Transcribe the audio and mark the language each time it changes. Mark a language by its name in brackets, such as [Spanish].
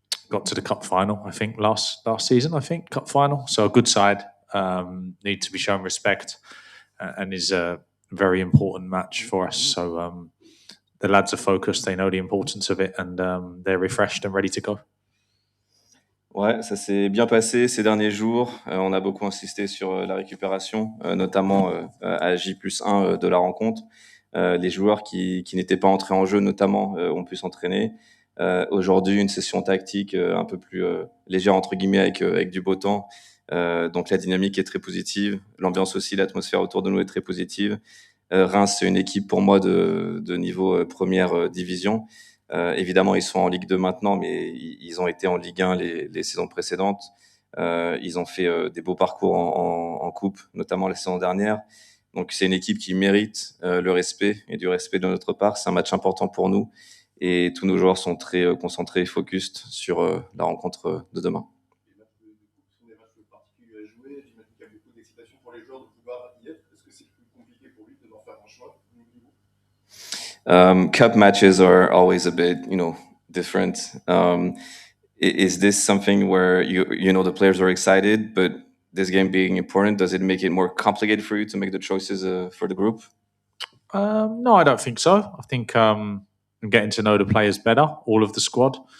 [English] Got to the cup final, I think, last season. I think cup final. So a good side. Need to be shown respect, and is a very important match for us. So the lads are focused. They know the importance of it, and they're refreshed and ready to go. [French] Ouais, ça s'est bien passé ces derniers jours. On a beaucoup insisté sur la récupération, notamment à J+1 de la rencontre. Les joueurs qui n'étaient pas entrés en jeu, notamment, ont pu s'entraîner. Aujourd'hui, une session tactique un peu plus légère, entre guillemets, avec du beau temps. Donc la dynamique est très positive. L'ambiance aussi, l'atmosphère autour de nous est très positive. Reims, c'est une équipe pour moi de niveau première division. Évidemment, ils sont en Ligue 2 maintenant, mais ils ont été en Ligue 1 les saisons précédentes. Ils ont fait des beaux parcours en Coupe, notamment la saison dernière. Donc, c'est une équipe qui mérite le respect et du respect de notre part. C'est un match important pour nous. et tous nos joueurs sont très concentrés et focused sur la rencontre de demain. Les matchs de coupe sont des matchs particuliers à jouer. J'imagine qu'il y a beaucoup d'excitation pour les joueurs de pouvoir y être. Est-ce que c'est plus compliqué pour lui de devoir faire un choix au niveau? [English] Cup matches are always a bit, different. Is this something where the players are excited, but this game being important, does it make it more complicated for you to make the choices for the group? No, I don't think so. I think I'm getting to know the players better, all of the squad.